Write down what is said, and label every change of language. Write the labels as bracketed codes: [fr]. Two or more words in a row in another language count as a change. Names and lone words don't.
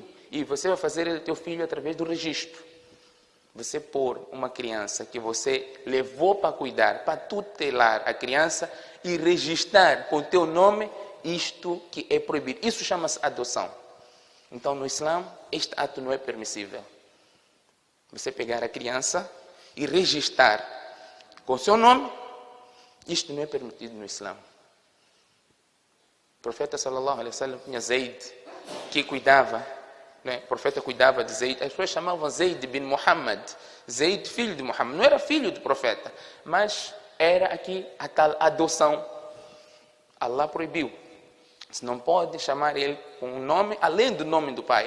[pt] E você vai fazer ele de teu filho através do registro. Você pôr uma criança que você levou para cuidar, para tutelar a criança e registrar com o teu nome isto que é proibido. Isso chama-se adoção. Então, no Islã, este ato não é permissível. Você pegar a criança e registrar com o seu nome, isto não é permitido no Islã. O profeta [ar] صلى الله عليه وسلم [pt] tinha Zaid, que cuidava, né? O profeta cuidava de Zaid. As pessoas chamavam Zaid bin Muhammad. Zaid, filho de Muhammad. Não era filho do profeta, mas era aqui a tal adoção. Allah proibiu. Você não pode chamar ele com um nome além do nome do pai.